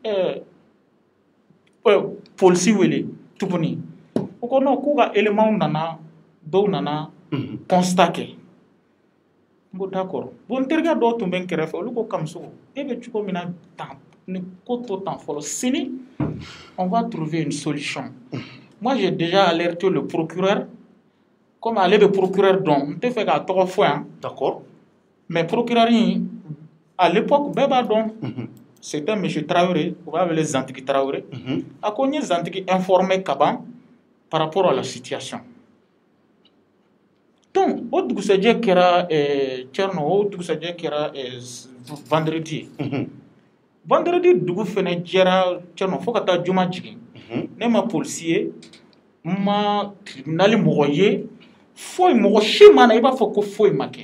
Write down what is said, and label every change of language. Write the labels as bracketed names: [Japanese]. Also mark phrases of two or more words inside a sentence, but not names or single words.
[Bambara] polisi wele tuguni o ko non k'u ka éléments nana dɔw nana constat kɛ n ko [French] d'accord bon [Bambara] n terikɛ dɔw tun bɛ n kɛrɛfɛ olu ko Kamuso e bɛ cogo min na tan ni ko to tan fɔlɔ sini [French] on va trouver une solution moi j'ai déjà alerté le procureur [Bambara] comme ale bɛ procureur dɔn n tɛ fɛ k'a tɔgɔ fɔ yan [French] d'accord mais procureur [Bambara] in [French] à l'époque [Bambara] bɛɛ b'a dɔn [French] c'était monsieur Traoré [Bambara] u b'a wele Zantigi Traoré a ko n ye Zantigi informé ka ban [French] par rapport à la situation [Bambara] donc o dugusɛjɛ kɛra Thierno o dugusɛjɛ kɛra [French] vendredi vendredi [Bambara] dugu fɛnɛ jɛra Thierno fo ka taa juma jigin ne ma polisi ye n ma tribunal mɔgɔ ye foyi mɔgɔ si ma na i b'a fɔ ko foyi ma kɛ